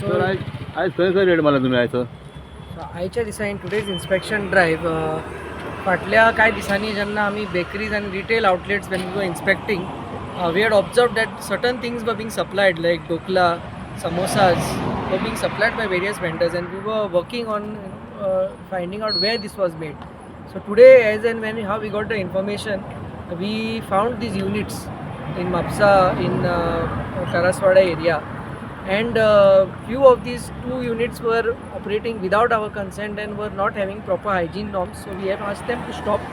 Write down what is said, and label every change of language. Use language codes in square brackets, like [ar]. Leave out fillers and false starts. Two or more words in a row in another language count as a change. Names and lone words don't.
[kok] सर आज खंय रेट मारला तुम्ही आयचं? आयच्या दिसांनी [en] today's inspection drive [kok] फाटल्या कांय दिसांनी जेन्ना आमी [en] bakeries आनी retail outlets when we were inspecting we had observe that certain things were being supplied like dhokla, samosas were being supplied by various vendors, and we were working on finding out where this was made. So today, as and when how we got the information, we found these units in Mapsa in Karaswada area, and few of these 2 units were operating without our consent and were not having proper hygiene norms, so we have asked them to stop.